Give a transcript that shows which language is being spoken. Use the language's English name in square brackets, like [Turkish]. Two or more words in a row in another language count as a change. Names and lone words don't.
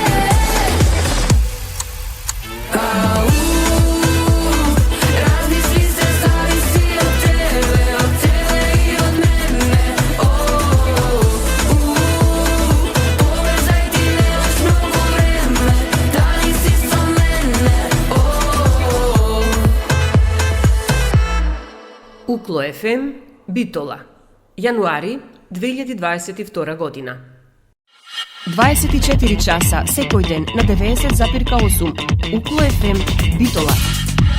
[Macedonian] Размисли се, зависи од тебе и од мене. Побрзај, ти немаш многу време, да ниси са мене. Укло ФМ, Битола. Јануари 2022 година. 24 часа секој ден на 90,8. Укло ФМ, Битола.